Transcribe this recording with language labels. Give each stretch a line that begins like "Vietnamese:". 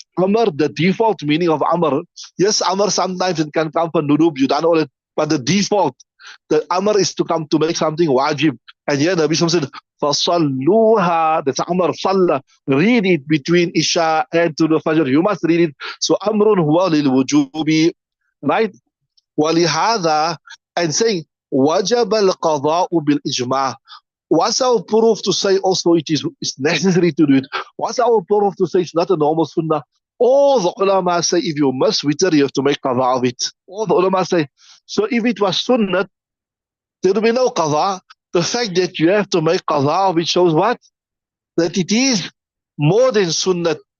English: Amr, the default meaning of Amr. Yes, Amr sometimes it can come from Nurub, you done all it, but the default, the Amr is to come to make something wajib. And here Nabi said, فَصَلُّوهَا, that's Amr, Salla. Read it between Isha and to the Fajr. You must read it. So
Arabic: Amrun huwa lil-wujubi,
English: right?
Arabic: وَلِهَذَا,
English: and saying,
Arabic: وَجَبَ الْقَضَاءُ بِالْإِجْمَاعِ.
English: What's our proof to say also it's necessary to do it? What's our proof to say it's not a normal sunnah? All the ulama say if you miss witr, you have to make qada of it. All the ulama say. So if it was sunnah, there will be no qada. The fact that you have to make qada of it shows what? That it is more than sunnah.